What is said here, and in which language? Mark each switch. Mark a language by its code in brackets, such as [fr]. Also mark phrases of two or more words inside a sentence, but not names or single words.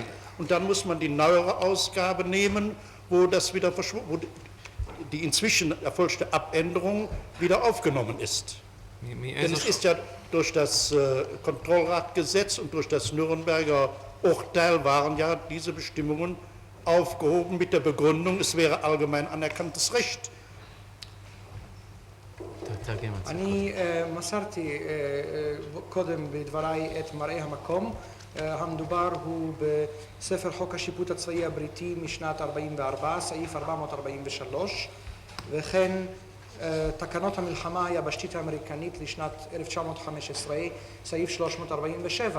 [de] Und dann muss man die neuere Ausgabe nehmen, wo das wieder wo die inzwischen erfolgte Abänderung wieder aufgenommen ist. Denn es ist ja durch das Kontrollratgesetz und durch das Nürnberger Urteil waren ja diese Bestimmungen aufgehoben mit der Begründung, es wäre allgemein anerkanntes Recht. [he] אני מסרתי קודם בדבריי את מראה המקום. המדובר הוא בספר חוק השיפוט הצבאי הבריטי משנת 44, סעיף 443, וכן תקנות המלחמה היבשתית האמריקנית לשנת 1915, סעיף 347.